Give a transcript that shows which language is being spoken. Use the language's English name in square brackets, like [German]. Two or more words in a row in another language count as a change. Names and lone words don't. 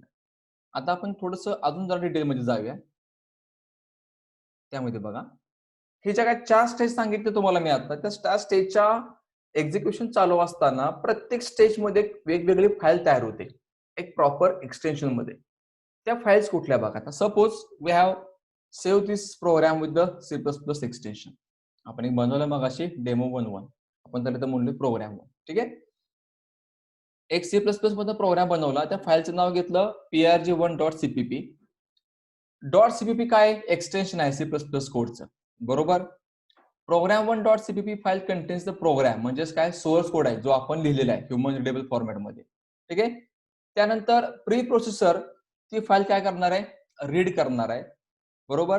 [Marathi] आता आपण थोडंसं अजून जरा डिटेलमध्ये जाऊया. त्यामध्ये बघा, हे ज्या काही 4 स्टेज सांगितले तुम्हाला मी आता, त्या 4 स्टेजच्या एक्झिक्युशन चालू असताना प्रत्येक स्टेजमध्ये वेगवेगळी फाईल तयार होते एक [English] proper extension [Marathi] मध्ये. त्या फाईल्स कुठल्या बघा. आता [English] suppose we have save this program with the C++ extension. [Marathi] आपण एक बनवलं मग अशी डेमो 1.1. आपण त्याला म्हणले प्रोग्राम 1. ठीक आहे. एक C++ मध्ये प्रोग्राम बनवला, त्या फाईलचं नाव घेतलं prg1.cpp. .cpp काय एक्सटेन्शन आहे C++ कोडचं, बरोबर. program1.cpp [English] file contains the program, [Marathi] म्हणजेच काय सोर्स कोड आहे जो आपण लिहिलेला आहे [English] human readable [Marathi] फॉर्मॅटमध्ये. ठीक आहे. त्यानंतर [English] pre processor [Marathi] ती फाईल काय करणार आहे, रीड करणार आहे, बरोबर.